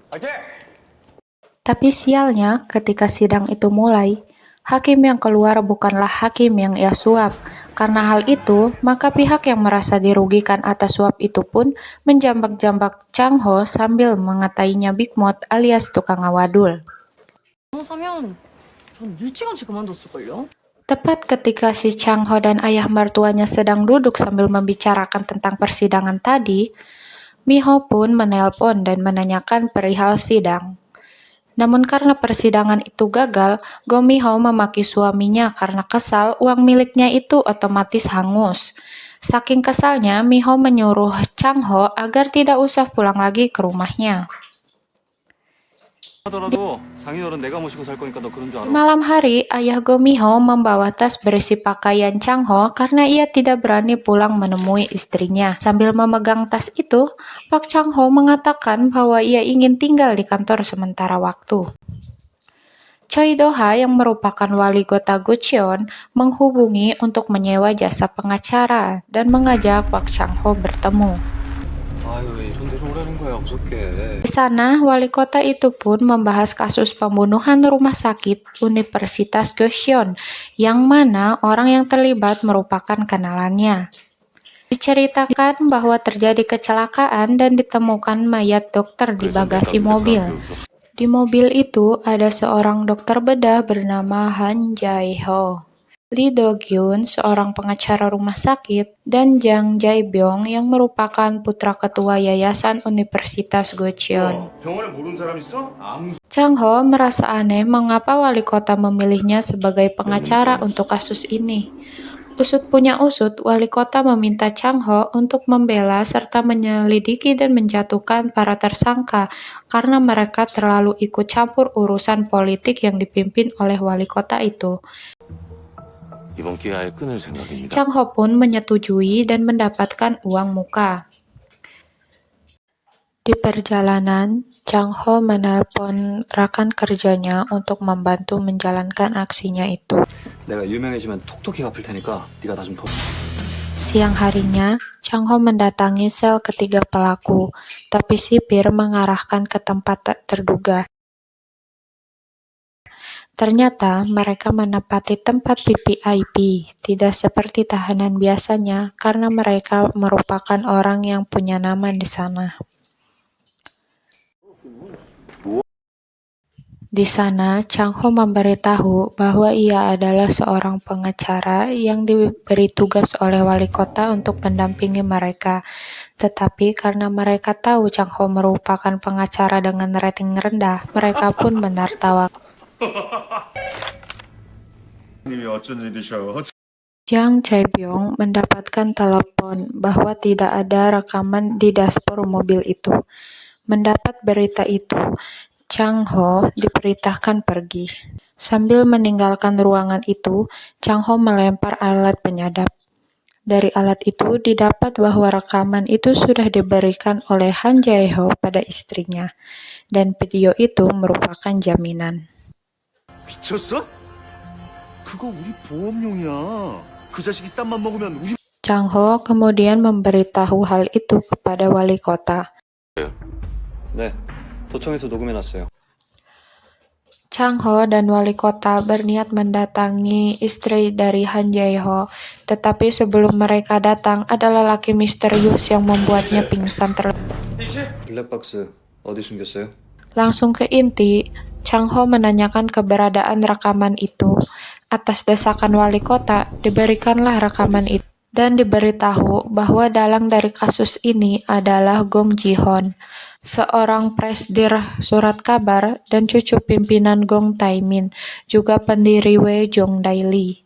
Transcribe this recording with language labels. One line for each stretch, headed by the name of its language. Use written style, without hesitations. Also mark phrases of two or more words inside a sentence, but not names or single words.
Indonesian: Tapi sialnya, ketika sidang itu mulai, hakim yang keluar bukanlah hakim yang ia suap. Karena hal itu, maka pihak yang merasa dirugikan atas suap itu pun menjambak-jambak Chang-ho sambil mengatainya Big Mouth alias tukang awadul.
Korean: 사면 전 일찌감치 그만뒀을걸요?
Indonesian: Tepat ketika si Chang-ho dan ayah mertuanya sedang duduk sambil membicarakan tentang persidangan tadi, Mi-ho pun menelpon dan menanyakan perihal sidang. Namun karena persidangan itu gagal, Go Mi-ho memaki suaminya karena kesal uang miliknya itu otomatis hangus. Saking kesalnya, Mi-ho menyuruh Chang-ho agar tidak usah pulang lagi ke rumahnya.
Korean: 하더라도 장인어른 내가 모시고 살 거니까 너 그런 줄
Indonesian: Di
Korean: 알아?
Indonesian: malam hari, ayah Go Mi-ho membawa tas berisi pakaian Chang-ho karena ia tidak berani pulang menemui istrinya. Sambil memegang tas itu, Pak Chang-ho mengatakan bahwa ia ingin tinggal di kantor sementara waktu. Choi Do-ha yang merupakan wali kota Gocheon menghubungi untuk menyewa jasa pengacara dan mengajak Pak Chang-ho bertemu.
Korean: 아유 왜 이런 데로 오라는 거야 무섭게.
Indonesian: Di sana, wali kota itu pun membahas kasus pembunuhan rumah sakit Universitas Gocheon, yang mana orang yang terlibat merupakan kenalannya. Diceritakan bahwa terjadi kecelakaan dan ditemukan mayat dokter di bagasi mobil. Di mobil itu ada seorang dokter bedah bernama Han Jae-ho, Lee Do-gyun, seorang pengacara rumah sakit, dan Jang Jae-byung yang merupakan putra ketua Yayasan Universitas Gocheon.
Korean: 병원에 모르는 사람 있어? 아무
Indonesian: Chang-ho merasa aneh mengapa wali kota memilihnya sebagai pengacara untuk kasus ini. Usut punya usut, wali kota meminta Chang-ho untuk membela serta menyelidiki dan menjatuhkan para tersangka karena mereka terlalu ikut campur urusan politik yang dipimpin oleh wali kota itu.
Korean: 이번 기회에 아예 끊을 생각입니다.
Indonesian: Chang-ho pun menyetujui dan mendapatkan uang muka. Di perjalanan, Chang-ho menelpon rekan kerjanya untuk membantu menjalankan aksinya itu.
Korean: 내가 유명해지면 톡톡히 갚을 테니까 네가 나 좀 도.
Indonesian: Siang harinya, Chang-ho mendatangi sel ketiga pelaku, tapi sipir mengarahkan ke tempat tak terduga. Ternyata mereka menempati tempat VIP, tidak seperti tahanan biasanya karena mereka merupakan orang yang punya nama di sana. Di sana, Chang-ho memberitahu bahwa ia adalah seorang pengacara yang diberi tugas oleh wali kota untuk mendampingi mereka. Tetapi karena mereka tahu Chang-ho merupakan pengacara dengan rating rendah, mereka pun menertawakan.
Korean: 님이 어쩐 일이셔?
Indonesian: Jang Jae-byung mendapatkan telepon bahwa tidak ada rekaman di dashboard mobil itu. Mendapat berita itu, Chang-ho diperintahkan pergi. Sambil meninggalkan ruangan itu, Chang-ho melempar alat penyadap. Dari alat itu didapat bahwa rekaman itu sudah diberikan oleh Han Jae-ho pada istrinya, dan video itu merupakan jaminan.
Korean: 미쳤어? 그거 우리 보험용이야. 그 자식이 땀만 먹으면 우리
Indonesian: Chang-ho kemudian memberitahu hal itu kepada wali kota.
Korean: 네, 도청에서 녹음해놨어요.
Indonesian: Chang-ho dan wali kota berniat mendatangi istri dari Han Jae-ho, tetapi sebelum mereka datang ada lelaki misterius yang membuatnya pingsan terlebih.
Korean: 블랙박스 어디 숨겼어요?
Indonesian: Langsung ke inti, Chang Ho menanyakan keberadaan rekaman itu. Atas desakan wali kota, diberikanlah rekaman itu. Dan diberitahu bahwa dalang dari kasus ini adalah Gong Ji-hon, seorang presdir surat kabar dan cucu pimpinan Gong Taemin, juga pendiri Wejong Daily.